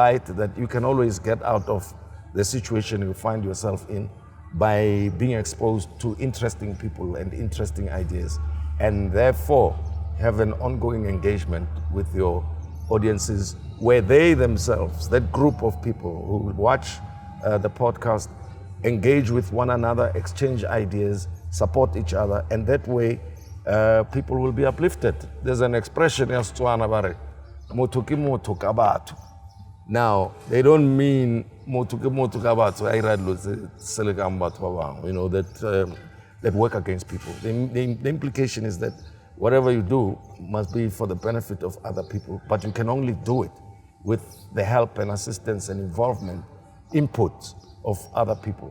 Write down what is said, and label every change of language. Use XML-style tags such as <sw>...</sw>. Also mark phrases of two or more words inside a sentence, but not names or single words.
<en>light that you can always get out of the situation you find yourself in by being exposed to interesting people and interesting ideas, and therefore have an ongoing engagement with your audiences where they themselves, that group of people who will watch the podcast, engage with one another, exchange ideas, support each other, and that way people will be uplifted. There's an expression in Setswana</en> <tn>bare motho ke motho ka batho.</tn> <en>Now, they don't mean</en> <tn>motho ke motho ka batho,</tn> <en>I read that work against people. The implication is that whatever you do must be for the benefit of other people, but you can only do it with the help and assistance and involvement, input of other people.</en>